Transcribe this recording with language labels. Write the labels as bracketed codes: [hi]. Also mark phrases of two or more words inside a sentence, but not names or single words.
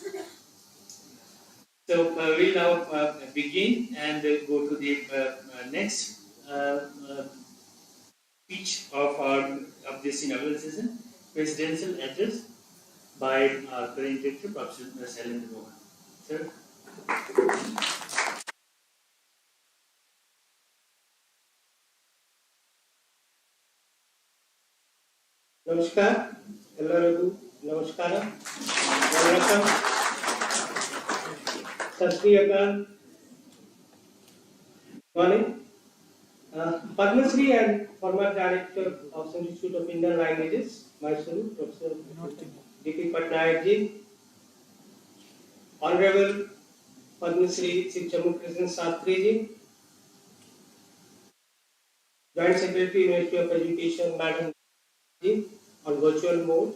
[en] So we'll now begin and go to the next speech of this inaugural session, presidential address. by our current teacher, Professor Shailendra Mohan. Sir. [kn] ನಮಸ್ಕಾರ ಎಲ್ಲರಿಗೂ ನಮಸ್ಕಾರ [en] welcome [pa] ਸਤ ਸ੍ਰੀ ਅਕਾਲ [en] morning Padma Shri and former director of Institute of Indian Languages Mysuru Professor D.P. Patnaik ji Honorable Padma Shri Chief Jammu Krishnan Sastri ji Joint Secretary Ministry of Education Madam ji on virtual mode.